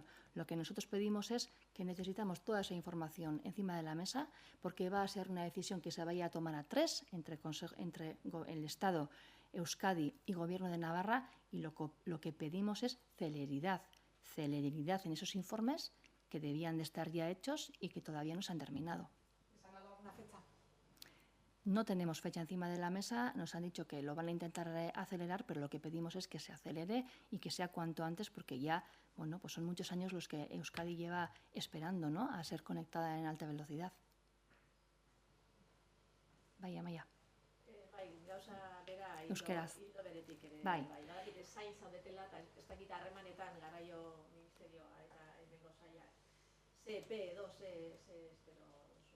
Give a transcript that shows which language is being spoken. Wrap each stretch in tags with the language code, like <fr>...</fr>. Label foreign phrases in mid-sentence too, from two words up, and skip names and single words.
<es>Lo que nosotros pedimos es que necesitamos toda esa información encima de la mesa, porque va a ser una decisión que se vaya a tomar a 3 entre el Estado, Euskadi y Gobierno de Navarra, y lo que pedimos es celeridad en esos informes que debían de estar ya hechos y que todavía no se han terminado. ¿Les han dado alguna fecha? No tenemos fecha encima de la mesa, nos han dicho que lo van a intentar acelerar, pero lo que pedimos es que se acelere y que sea cuanto antes, porque ya, bueno, pues son muchos años los que Euskadi lleva esperando, ¿no?, a ser conectada en alta velocidad.</es> <eu>Bai, Amaia. Bai, gauza bera Euskeraz. hildo beretik ere. Bai. Badakite zain zaudetela eta ez dakit harremanetan Garraio Ministerioa eta hemengo sailak. Ze edo ze espero zuen.</eu>